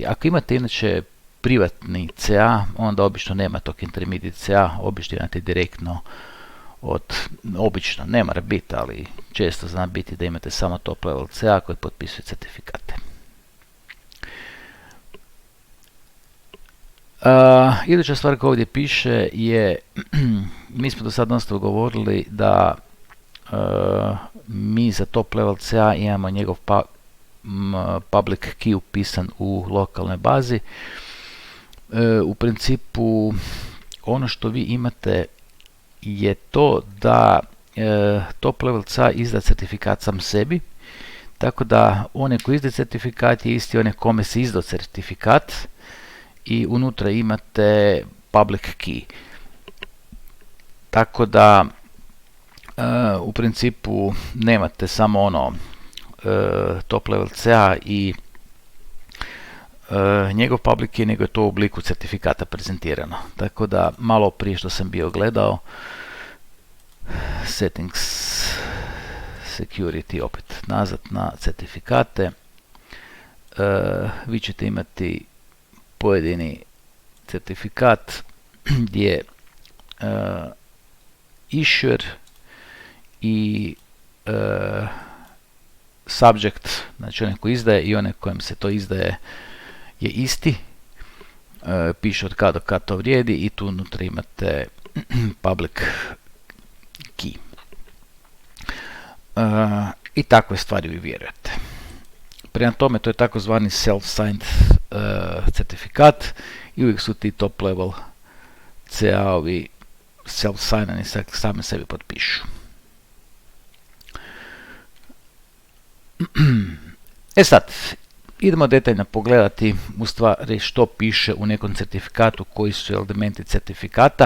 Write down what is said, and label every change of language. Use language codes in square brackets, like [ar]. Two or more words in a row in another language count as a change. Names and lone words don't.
[hr] Ako imate inače privatni CA, onda obično nema tog [en] intermediate CA, [hr] obično imate direktno obično, ne mora biti, ali često zna biti da imate samo [en] top level CA [hr] koji potpisuje certifikate. Iduća stvar koja ovdje piše je, mi smo do sad dosta govorili da mi za [en] top level CA [hr] imamo njegov [en] public key [hr] upisan u lokalnoj bazi. U principu ono što vi imate je to da [en] top level CA [hr] izda certifikat sam sebi, tako da onaj koji izda certifikat je isti onaj kome se izdao certifikat i unutra imate [en] public key. [hr] Tako da u principu nemate samo ono [en] top level CA [hr] i njegov [en] public key, [hr] nego je to u obliku certifikata prezentirano. Tako da malo prije što sam bio gledao [en] settings, security, [hr] opet nazad na certifikate, vi ćete imati pojedini certifikat gdje issuer i subject, znači onaj koji izdaje i onaj kojem se to izdaje je isti, piše od kada do kada to vrijedi i tu unutra imate [en] public key. [hr] I takve stvari vi vjerujete. Prema tome to je takozvani self-signed certifikat i uvijek su ti [en] top level [hr] CA-ovi self-signani, sami sebi potpišu. E sad, idemo detaljno pogledati u stvari što piše u nekom certifikatu, koji su elementi certifikata.